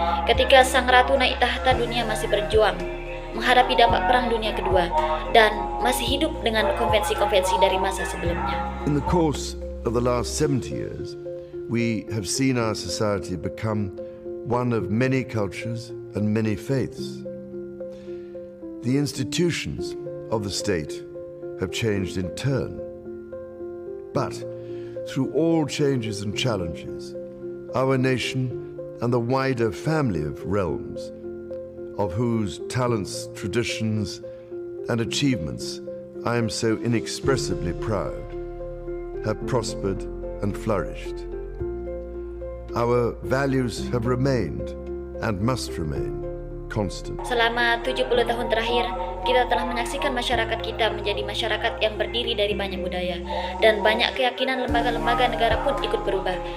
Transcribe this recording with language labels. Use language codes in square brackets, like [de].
[id] Ketika Sang Ratu naik tahta, dunia masih berjuang menghadapi dampak Perang Dunia Kedua dan masih hidup dengan konvensi-konvensi dari masa sebelumnya. [en] In the course of the last 70 years, we have seen our society become one of many cultures and many faiths. The institutions of the state have changed in turn. But through all changes and challenges, our nation and the wider family of realms, of whose talents, traditions, and achievements I am so inexpressibly proud, have prospered and flourished. Our values have remained and must remain constant. [id] Selama 70 tahun terakhir, kita telah menyaksikan masyarakat kita menjadi masyarakat yang berdiri dari banyak budaya, dan banyak keyakinan lembaga-lembaga negara pun ikut berubah.